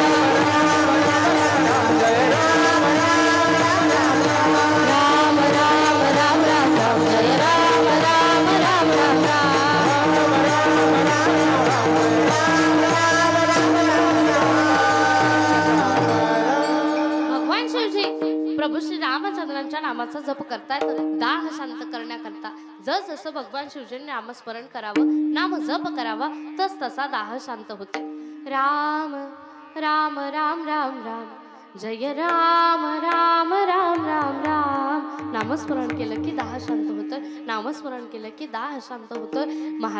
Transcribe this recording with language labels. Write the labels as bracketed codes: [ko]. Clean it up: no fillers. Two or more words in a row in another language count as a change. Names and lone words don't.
[mr] राम राम राम राम राम जय राम राम राम राम राम. भगवान शिवजी प्रभू श्री रामचंद्रांच्या नामाचा जप करतायत दाह शांत करण्याकरता. जस जसं भगवान शिवजींनी नामस्मरण करावं, नाम जप करावा, तस तसा दाह शांत होते. राम राम राम राम राम जय राम राम राम राम राम. नामस्मरण केलं की दाह शांत होतं, नामस्मरण केलं की दाह शांत होतं.